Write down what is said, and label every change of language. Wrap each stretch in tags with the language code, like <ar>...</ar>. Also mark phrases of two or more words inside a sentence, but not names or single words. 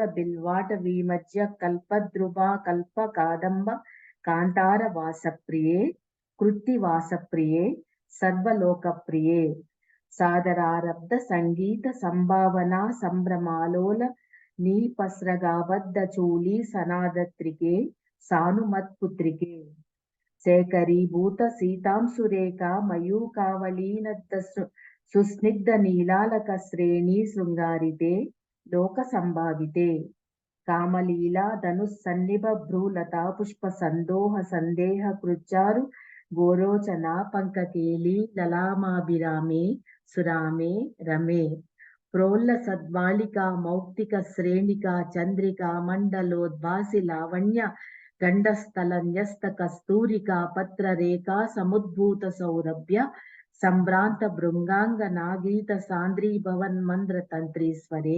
<sa>బిల్వాట విమధ్య కల్పద్రుమా కల్ప కాదంబ కాంతార వాసప్రియే కృత్తి వాసప్రియే సర్వలోకప్రియే సాదరారబ్ధ సంగీత సంభావనా సంభ్రమాలోల నీపస్రగాబద్ధ చూలి సనాదత్రికే సానుమత్పుత్రికే శేఖరీభూత సీతాంశురేఖ మయూకావళీనద్ద సుస్నిగ్ధ నీలాలక శ్రేణి శృంగారితే లోక సంభావితే कामलीला धनुस्सन्निभ भ्रूलता पुष्प संदोह संदेह कृच्चारु गोरोचना पंककेली ललामाभिरामे सुरामे रमे प्रोल्ल सद्वालिका मौक्तिक श्रेणिका चंद्रिका मंडलोद्भासि लावण्य गंडस्थल न्यस्त कस्तूरिका पत्र रेखा समुद्भूत सौरभ्य संभ्रांत भृंगांग नागीत सांद्री भवन मंद्र तंत्रीस्वरे</sa>